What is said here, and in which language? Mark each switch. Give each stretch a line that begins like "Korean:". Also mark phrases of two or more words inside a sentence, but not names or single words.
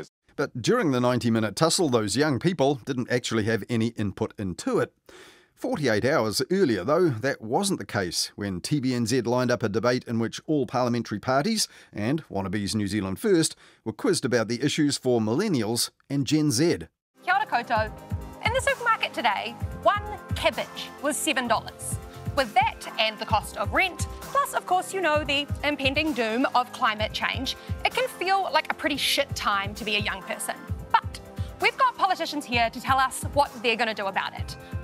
English: But during the 90-minute tussle, those young people didn't actually have any input into it. 48 hours earlier, though, that wasn't the case when TVNZ lined up a debate in which all parliamentary parties and wannabes New Zealand First were quizzed about the issues for millennials and Gen Z.
Māori: Kia ora koutou.
English: In the supermarket today, one cabbage was $7. With that and the cost of rent, plus, of course, you know, the impending doom of climate change, it can feel like a pretty shit time to be a young person. But we've got politicians here to tell us what they're going to do about it.